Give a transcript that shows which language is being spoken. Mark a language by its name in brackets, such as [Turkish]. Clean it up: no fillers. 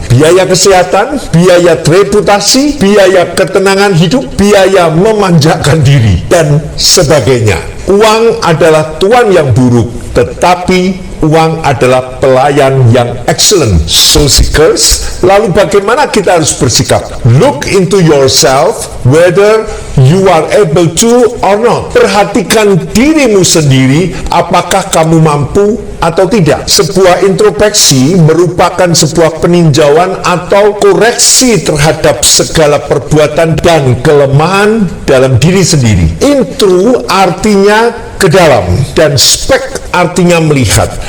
[Indonesian] Biaya kesehatan, biaya reputasi, biaya ketenangan hidup, biaya memanjakan diri, dan sebagainya. Uang adalah tuan yang buruk, tetapi uang adalah pelayan yang excellent. Soul Seekers, lalu bagaimana kita harus bersikap? [English] Look into yourself whether you are able to or not. [Indonesian] Perhatikan dirimu sendiri, apakah kamu mampu atau tidak. Sebuah introspeksi merupakan sebuah peninjauan atau koreksi terhadap segala perbuatan dan kelemahan dalam diri sendiri. Intro artinya ke dalam dan spek artinya melihat.